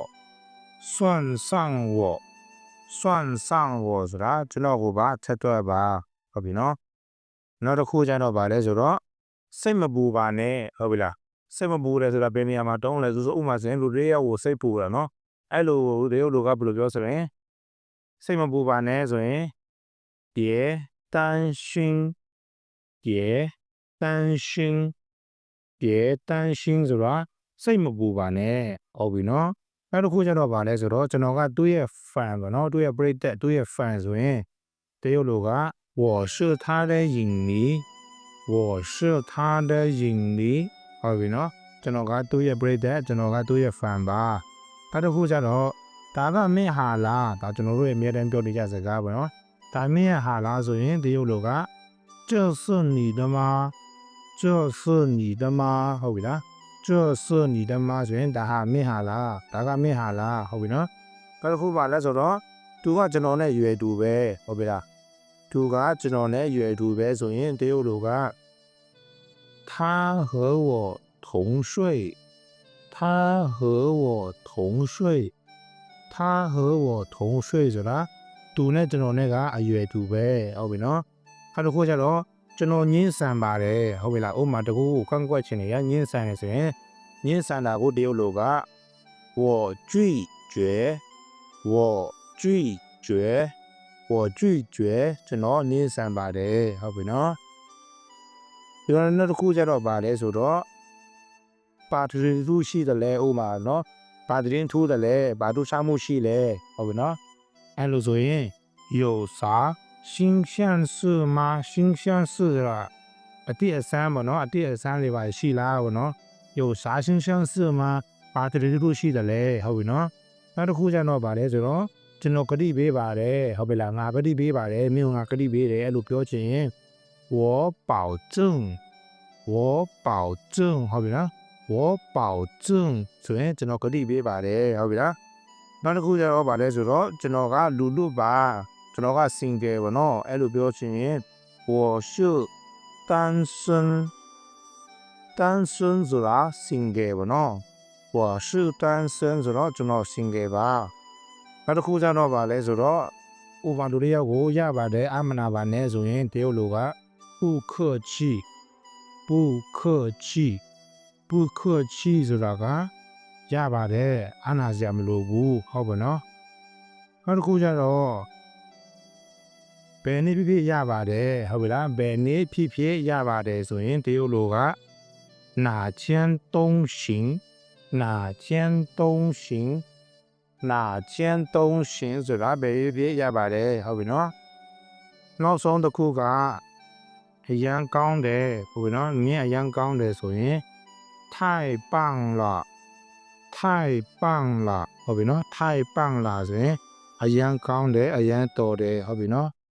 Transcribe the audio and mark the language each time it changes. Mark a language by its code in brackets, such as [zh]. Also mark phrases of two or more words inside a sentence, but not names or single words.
[my] ဆိုတာကျွန်တော်ကိုပါထဲတွက်ပါဟုတ်ပြီနော်နောက်တစ်ခုကျတော့ဗာလဲဆိုတော့စိတ်မပူပါနဲ့ဟုတ်ပြီလားစိတ်မပူတယ်ဆိုတာဘယ်နေရာမှာတုံးလဲဆိုဥမာဆိုရင်လူတွေရောက်ကိုစိတ်ပူတာနော်အဲ့လိုတရုတ်လိုကဘယ်လိုပြောဆိုရင်စိတ်မပူပါနဲ့ဆိုရင် [zh] 别担心 [my] ဆိုတာစိတ်မပူပါနဲ့ဟုတ်ပြီနော်နောက်တစ်ခုကျတော့ဗာလဲဆိုတော့ကျွန်တော်ကသူ့ရဲ့ fan ပေါ့နော်သူ့ရဲ့ပရိသတ်သူ့ရဲ့ fan ဆိုရင်တရုတ်လိုက [zh] 我是他的影迷 [my] ဟုတ်ပြီနော်ကျွန်တော်ကသူ့ရဲ့ပရိသတ်ကျွန်တော်ကသူ့ရဲ့ fan ပါနောက်တစ်ခုကျတော့ဒါကမင်းဟာလားဒါ ကျွန်တော်တို့ရဲ့အမြဲတမ်းပြောနေကြစကားပေါ့နော်ဒါမင်းရဲ့ဟာလားဆိုရင်တရုတ်လိုက [zh] 这是你的吗 [my] ဟုတ်ပြီလားဆိုရင်ဒါဟာမင်းဟာလားဒါကမင်းဟာလားဟုတ်ပြီနော်နောက်တစ်ခုပါလဲဆိုတော့သူကကျွန်တော်နဲ့ရွယ်တူပဲဟုတ်ပြီလားသူကကျွန်တော်နဲ့ရွယ်တူပဲဆိုရင်တရုတ်လိုက [zh] 他和我同岁 [my] ဆိုတာသူနဲ့ကျွန်တော်နဲ့ကအရွယ်တူပဲဟုတ်ပြီနော်နောက်တစ်ခုကျတော့ကျွန်တော်ညှင်းဆန်ပါတယ်ဟုတ်ပြီလားဥမာတကူကိုကန့်ကွက်ချင်နေရညှင်းဆန်နေဆိုရင်ညှင်းဆန်တာကိုတရုတ်လိုက [zh] 我拒绝 [my] ကျွန်တော်ညှင်းဆန်ပါတယ်ဟုတ်ပြီနော်ဒီနောက်တစ်ခုကျတော့ဗာလဲဆိုတော့ပါထရီသူရှိတယ်လဲဥမာနော်ဘာသတင်း ထူးတယ်လဲဘာထူးခြားမှုရှိလဲဟုတ်ပြီနော်အဲ့လိုဆိုရင် [zh] 有啥新鲜事吗 [my] ဆိုတာအတိအဆန်းပေါ့နော်အတိအဆန်းတွေပါရှိလားပေါ့နော် [zh] 有啥新鲜事吗 [my] ဘာသတင်းထူးရှိတယ်လဲဟုတ်ပြီနော်နောက်တစ်ခုကျတော့ဗာလဲဆိုတော့ကျွန်တော်ကတိပေးပါတယ်ဟုတ်ပြီလားငါကတိပေးပါတယ်မင်းငါကတိပေးတယ်အဲ့လိုပြောချင် [zh] 我保证 [my] ဟုတ်ပြီလား [zh] 我保证 [my] ဆိုရင်ကျွန်တော်ကတိပေးပါတယ်ဟုတ်ပြီလားနောက်တစ်ခုကျတော့ဗာလဲဆိုတော့ကျွန်တော်ကလူပါကျွန်တော်က single ပေါ့နော်အဲ့လိုပြောချင် [zh] 我是单身 [my] ဆိုတာ single ပေါ့နော် [zh] 我是单身 [my] ဆိုတော့ကျွန်တော် single ပါနောက်တစ်ခုကျတော့ဗာလဲဆိုတော့ဥပမာလူတစ်ယောက်ကိုရပါတယ်အမနာပါနဲ့ဆိုရင်တရုတ်လိုက [zh] 不客气 [my] ဆိုတာကရပါတယ်အနာစရာမလိုဘူးဟုတ်ပါနော်နောက်တစ်ခုကျတော့ဘယ်နည်းဖြစ်ရပါတယ်ဟုတ်ပြီလားဘယ်နည်းဖြစ်ရပါတယ်ဆိုရင်တရုတ်လိုက [zh] 哪间东行 [my] ဆိုတာဘယ်ဖြစ်ရပါတယ်ဟုတ်ပြီနော်နောက်ဆုံးတစ်ခုကအရန်ကောင်းတယ်ဟုတ်ပြီနော်မြင်အရန်ကောင်းတယ်ဆိုရင် [zh] 太棒了 [my] ဟုတ်ပြီနော် [zh] 太棒了 [my] ဆိုရင်အရန်ကောင်းတယ်အရန်တော်တယ်ဟုတ်ပြီနော်